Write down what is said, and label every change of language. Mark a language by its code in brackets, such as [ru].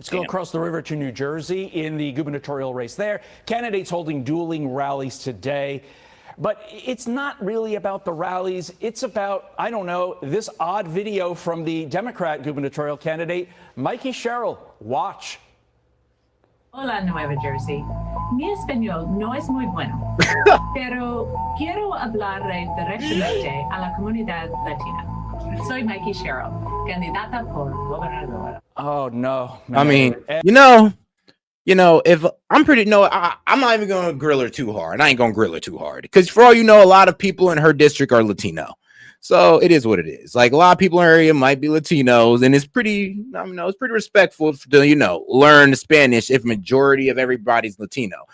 [en] Let's go across the river to New Jersey in the gubernatorial race there. Candidates holding dueling rallies today. But it's not really about the rallies. It's about, I don't know, this odd video from the Democrat gubernatorial candidate, Mikey Sherrill. Watch. [es] Hola, Nueva Jersey. Mi español no es muy bueno, pero quiero hablar directamente a la comunidad latina. Soy Mikey Sherrill, candidata por gobernadora. [en] Oh, no. I mean, if I'm I'm not even going to grill her too hard. I ain't going to grill her too hard because for all you know, a lot of people in her district are Latino. So it is what it is. Like a lot of people in her area might be Latinos, and it's pretty, it's pretty respectful to, learn Spanish if majority of everybody's Latino.